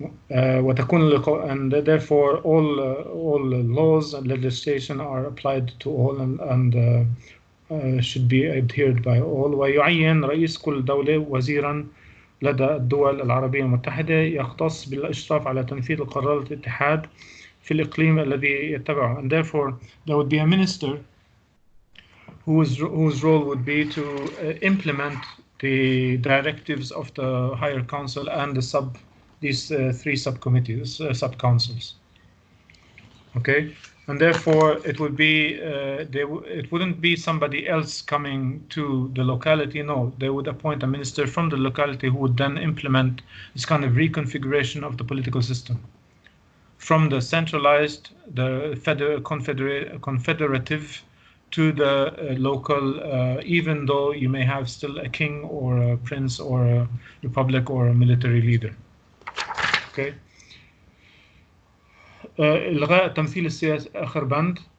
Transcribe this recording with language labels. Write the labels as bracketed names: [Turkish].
[English] And therefore all laws and legislation are applied to all and should be adhered by all. [Arabic] ويعين رئيس كل دولة وزيرا لدى الدول العربية المتحدة يختص بالإشراف على تنفيذ قرارات الاتحاد في الإقليم الذي يتبعه. [English] And therefore there would be a minister whose role would be to implement the directives of the Higher Council and these three subcommittees, sub-councils. Okay, and therefore it would be it wouldn't be somebody else coming to the locality. No, they would appoint a minister from the locality who would then implement this kind of reconfiguration of the political system from the centralized, the confederative, to the local, even though you may have still a king or a prince or a republic or a military leader. Okay. [Arabic] إلغاء التمثيل السياسي آخر بند.